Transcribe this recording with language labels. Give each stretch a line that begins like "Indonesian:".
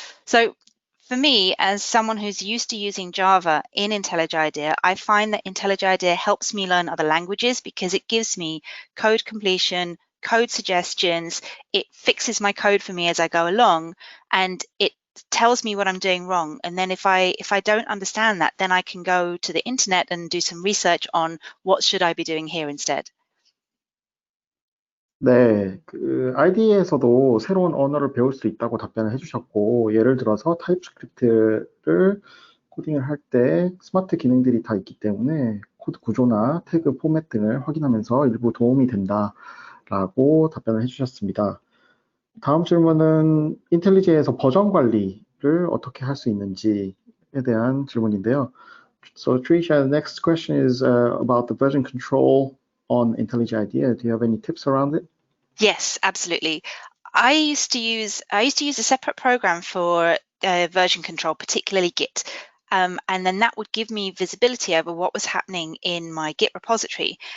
English: So for me, as someone who's used to using Java in IntelliJ IDEA, I find that IntelliJ IDEA helps me learn other languages because it gives me code completion, code suggestions, it fixes my code for me as I go along, and it tells me what I'm doing wrong. And then if I don't understand that, then I can go to the internet and do some research on what should I be doing here instead.
Korean: 네, 그 IDE에서도 새로운 언어를 배울 수 있다고 답변을 해주셨고, 예를 들어서 타입스크립트를 코딩을 할 때 스마트 기능들이 다 있기 때문에 코드 구조나 태그 포맷 등을 확인하면서 일부 도움이 된다라고 답변을 해주셨습니다. 다음 질문은 인텔리제에서 버전 관리를 어떻게 할 수 있는지에 대한 질문인데요.
English: So Trisha, the next question is about the version control on IntelliJ IDEA. Do you have any tips around it? Yes, absolutely. I used to use a separate program for version control, particularly Git. And then that would give me visibility over what was happening in my Git repository.